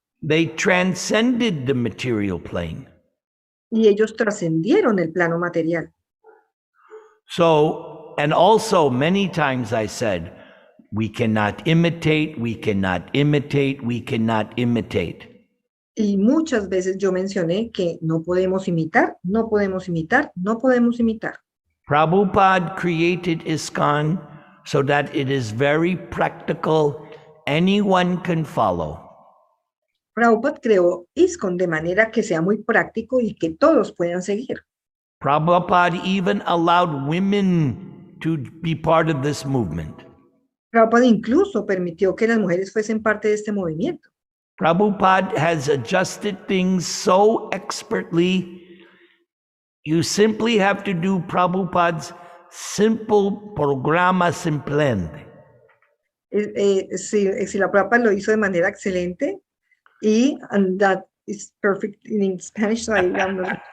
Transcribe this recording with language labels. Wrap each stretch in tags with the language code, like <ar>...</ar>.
<en>They transcended the material plane.</en> <es>Y ellos trascendieron el plano material.</es> <en>So, and also many times I said, we cannot imitate, we cannot imitate, we cannot imitate.</en> <es>Y muchas veces yo mencioné que no podemos imitar, no podemos imitar, no podemos imitar.</es> <en>Prabhupada created ISKCON so that it is very practical, anyone can follow.</en> <es>Prabhupada creó ISKCON de manera que sea muy práctico y que todos puedan seguir.</es> <en>Prabhupada even allowed women to be part of this movement.</en> <es>Prabhupada incluso permitió que las mujeres fuesen parte de este movimiento.</es> <en>Prabhupada has adjusted things so expertly. You simply have to do Prabhupada's simple</en> <es>programa simplente. Si la Prabhupada lo hizo de manera excelente,</es> <en>and that is perfect in Spanish, so I don't know.</en>